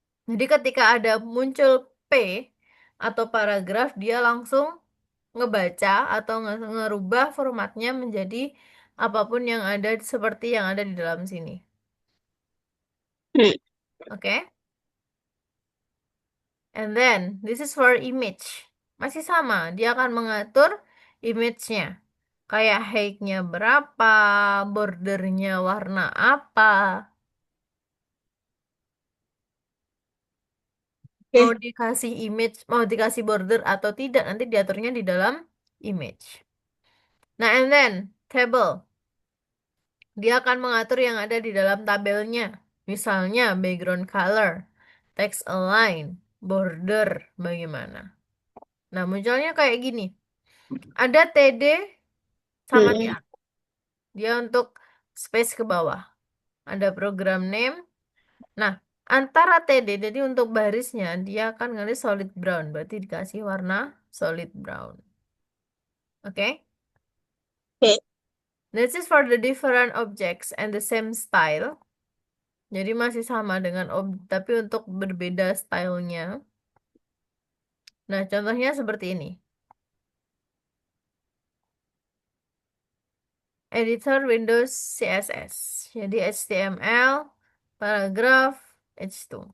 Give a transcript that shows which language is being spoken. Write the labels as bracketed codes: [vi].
[id] Jadi ketika ada muncul P atau paragraf, dia langsung ngebaca atau ngerubah formatnya menjadi apapun yang ada seperti yang ada di dalam sini. Hmm. Oke? [en] And then, this is for image. [id] Masih sama, dia akan mengatur image-nya. Kayak height-nya berapa, bordernya warna apa. Mau Oke. dikasih image, mau dikasih border atau tidak, nanti diaturnya di dalam image. Nah, [en] and then, [id] table. Dia akan mengatur yang ada di dalam tabelnya. Misalnya, background color, text align, border, bagaimana. Nah, munculnya kayak gini. Ada TD sama Hmm. TR. Dia untuk space ke bawah. Ada program name. Nah, antara TD, jadi untuk barisnya, dia akan ngelis solid brown. Berarti dikasih warna solid brown. Oke? Oke. [en] This is for the different objects and the same style. [id] Jadi masih sama dengan tapi untuk berbeda stylenya. Nah, contohnya seperti ini. Editor Windows CSS. Jadi HTML, paragraph, H2.